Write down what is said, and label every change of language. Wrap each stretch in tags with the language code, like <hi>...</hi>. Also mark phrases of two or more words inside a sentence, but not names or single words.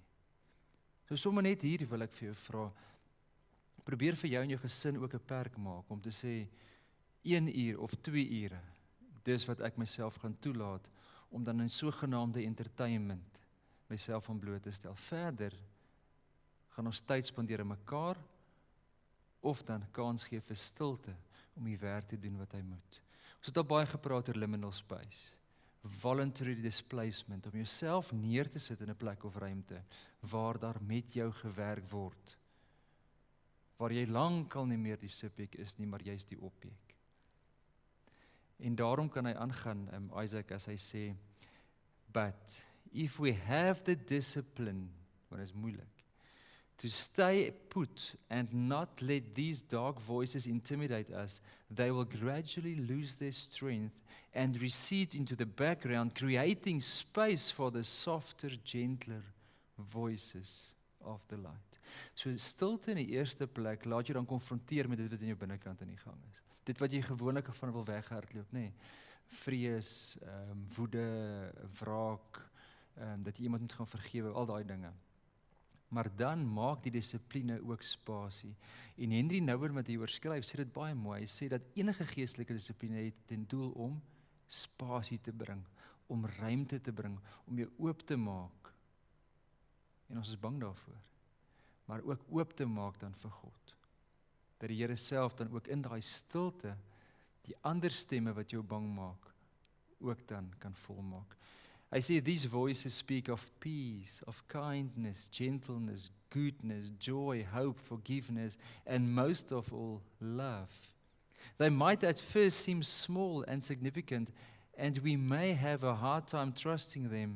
<af>So sommer net hier wil ek vir jou vra, probeer vir jou en jou gesin ook 'n perk maak, om te sê, 1 uur of 2 ure, dis wat ek myself gaan toelaat, om dan in sogenaamde entertainment myself aan bloot te stel. Verder gaan ons tyd spandeer aan mekaar, of dan kans gee vir stilte, om die werk te doen wat hy moet. Ons het al baie gepraat oor</af> <en>liminal space, voluntary displacement,</en> <af>om jouself neer te sit in 'n plek of ruimte, waar daar met jou gewerk word, waar jy lankal nie meer die subjek is nie, maar jy is die objek. En daarom kan hy aangaan, Isaac, as hy sê,</af> <en>but if we have the discipline,</en> <af>wat is moeilik,</af> <en>to stay put and not let these dark voices intimidate us, they will gradually lose their strength and recede into the background, creating space for the softer, gentler voices of the light.</en> <af>So stilte in die eerste plek, laat jy dan konfronteer met dit wat in jou binnekant in die gang is. Dit wat jy gewoonlik van wil weghardloop, nê. Vrees, woede, wraak, dat jy iemand moet gaan vergewe, al daai dinge. Maar dan maak die dissipline ook spasie. En Henry Nouwen wat hier oorskryf, sê dit baie mooi. Hy sê dat enige geestelike dissipline het ten doel om spasie te bring, om ruimte te bring, om jou oop te maak. En ons is bang daarvoor. Maar ook oop te maak dan vir God. Dat die Here self dan ook in daai stilte, die ander stemme wat jou bang maak, ook dan kan volmaak.</af> <en>I say these voices speak of peace, of kindness, gentleness, goodness, joy, hope, forgiveness, and most of all, love. They might at first seem small and significant, and we may have a hard time trusting them.</en>